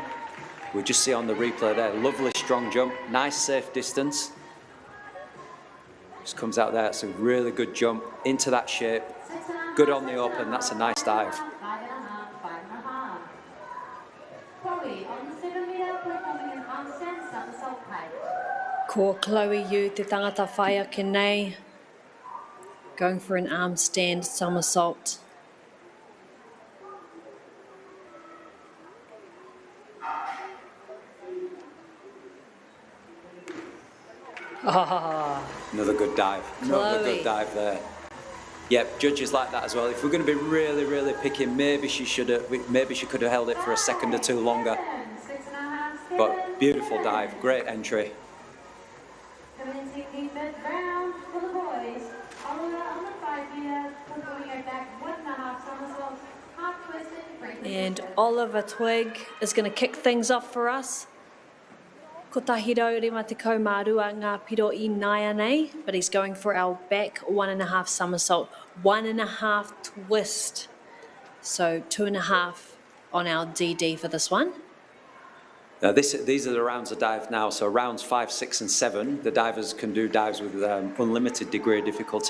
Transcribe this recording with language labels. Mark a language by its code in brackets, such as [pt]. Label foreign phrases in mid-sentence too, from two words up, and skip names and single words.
[en] We just see on the replay there, lovely strong jump, nice safe distance. Just comes out there, it's a really good jump into that shape. Good on the open, that's a nice dive. 5.5, 5.5. Chloe on the 7 metre, performing an arm stand somersault pike. [mi] Ko Chloe Yu, te tangata whai ake nei. [en] Going for an arm stand somersault. Another good dive. Another good dive there. Yep, judges like that as well. If we're going to be really, really picking, maybe she could have held it for a second or two longer. But beautiful dive, great entry. Commencing the fifth round for the boys. Oliver on the 5 metre, performing a back 1.5 somersault, half twisted. And Oliver Twig is going to kick things off for us. [mi] Ko tahiro rima te kaumārua ngā piro I naia nei, [en] but he's going for our back 1.5 somersault, 1.5 twist. So 2.5 on our DD for this one. Now these are the rounds of dive now. So rounds 5, 6 and 7, the divers can do dives with unlimited degree of difficulty.